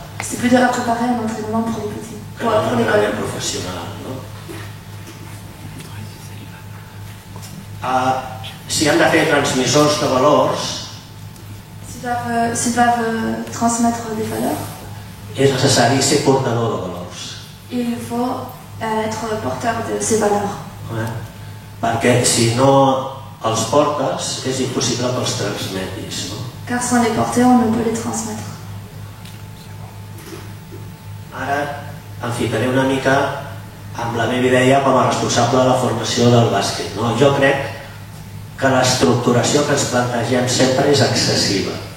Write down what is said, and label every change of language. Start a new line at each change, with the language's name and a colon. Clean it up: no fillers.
French: C'est plus dur à préparer un entraînement pour les petits, que pour un l'école.
Catalan: entrenament professional. No? Si hem de fer transmissors de valors,
French: S'ils doivent transmettre des valeurs,
Catalan: és necessari ser portador de valors.
French: il faut être porteur de ces valeurs.
Catalan: Perquè si no els portes és impossible que els transmetis. No?
French: Car sans les porter, on ne peut les transmettre.
Catalan: Ara em ficaré una mica amb la meva idea com a responsable de la formació del bàsquet. No? Jo crec que l'estructuració que ens plantegem sempre és excessiva.